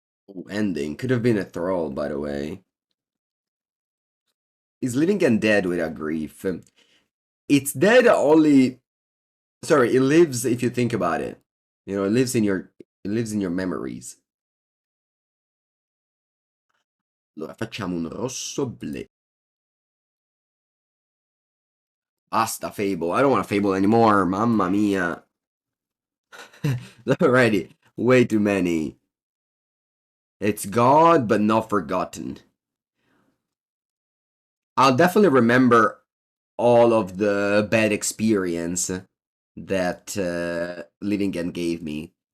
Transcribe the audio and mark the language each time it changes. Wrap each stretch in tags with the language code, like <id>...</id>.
<en>Ooh, ending. Could have been a Thrall, by the way. Is living and dead without grief. It's dead only. Sorry, it lives if you think about it. You know, it lives in your. It lives in your memories.</en> <it>Allora facciamo un rosso ble. Basta Fable.</it> <en>I don't want to Fable anymore. Mamma mia. Already. Way too many. It's gone, but not forgotten. I'll definitely remember all of the bad experience that Living End gave me.</en>